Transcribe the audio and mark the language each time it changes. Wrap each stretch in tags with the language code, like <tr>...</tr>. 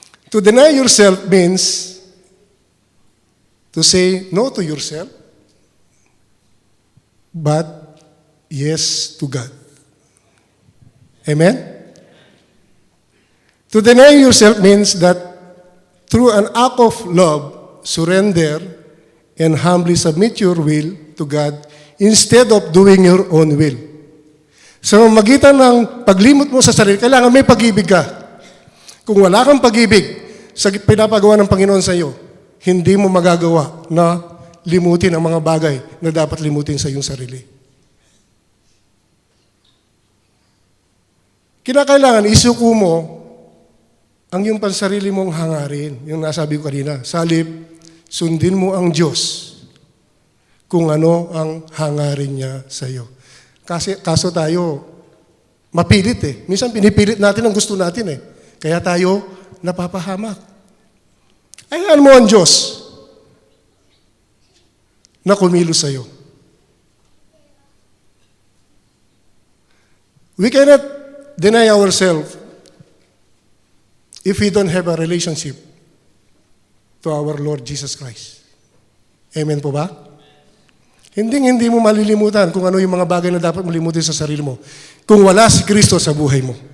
<en>To deny yourself means to say no to yourself, but yes to God. Amen? To deny yourself means that through an act of love, surrender, and humbly submit your will to God instead of doing your own will.</en> <tl>Sa magitan ng paglimot mo sa sarili, kailangan may pag-ibig ka. Kung wala kang pag-ibig sa pinapagawa ng Panginoon sa iyo, hindi mo magagawa na limutin ang mga bagay na dapat limutin sa iyong sarili. Kinakailangan isuko mo ang iyong pansarili mong hangarin, yung nasabi ko kanina. Salip, sundin mo ang Diyos kung ano ang hangarin niya sa iyo. Kaso tayo, mapilit eh. Minsan pinipilit natin ang gusto natin eh. Kaya tayo napapahamak. Hayaan mo ang Diyos na kumilos sa iyo.</tl> <en>We cannot deny ourselves if we don't have a relationship to our Lord Jesus Christ.</en> <tl>Amen po ba? Hindi mo malilimutan kung ano yung mga bagay na dapat malimutin sa sarili mo kung wala si Kristo sa buhay mo.</tl>